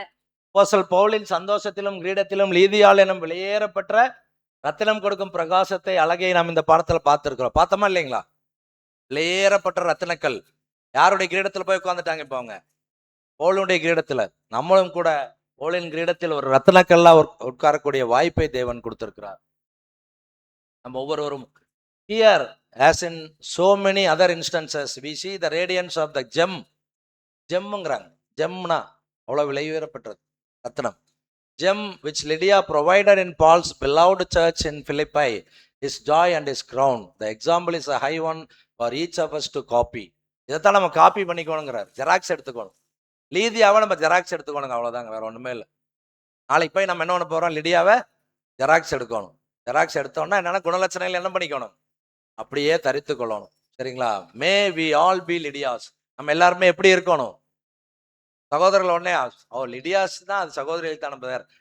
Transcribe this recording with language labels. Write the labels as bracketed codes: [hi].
[ta] அப்போஸ்தலர் பவுலின் சந்தோஷத்திலும் கிரீடத்திலும் லீதியால் என்னும் விலையேறப்பெற்ற ரத்தினம் கொடுக்கும் பிரகாசத்தை, அழகை நாம் இந்த பாடத்துல பார்த்திருக்கிறோம். பார்த்தோமா இல்லைங்களா? விலையேறப்பட்ட ரத்தினக்கல் யாருடைய கிரீடத்துல போய் உட்காந்துட்டாங்க இப்போ அவங்க? பவுலுடைய கிரீடத்துல. நம்மளும் கூட பவுலின் கிரீடத்தில் ஒரு ரத்தினக்கல்லா உட்காரக்கூடிய வாய்ப்பை தேவன் கொடுத்திருக்கிறார். நம்ம ஒவ்வொருவரும் [en] here as in so many other instances we see the radiance of the gem. [ta] ஜெம்ங்கிறாங்க. ஜெம்னா அவ்வளவு விலையுயரப்பட்டது ரத்தினம். [en] gem which Lydia provided in Paul's beloved church in Philippi, his joy and his crown. The example is a high one for each of us to copy. [ta] இதைத்தான் நம்ம copy பண்ணிக்கணுங்கிறார். Xerox எடுத்துக்கணும். லீதியாவை நம்ம xerox எடுத்துக்கணுங்க, அவ்வளோதாங்க, வேற ஒன்றுமே இல்லை. நாளைக்கு போய் நம்ம என்ன பண்ண போகிறோம், லிடியாவை ஜெராக்ஸ் எடுக்கணும். ஜெராக்ஸ் எடுத்தோம்னா என்னென்ன குணலட்சணைகள் என்ன பண்ணிக்கணும், அப்படியே தரித்து கொள்ளணும். சரிங்களா? [en] May we all be Lydias. [ta] நம்ம எல்லாருமே எப்படி இருக்கணும்? சகோதரர்கள் உடனே லிடியாஸ் தான் அது சகோதரிகள் தான் நம்பர்.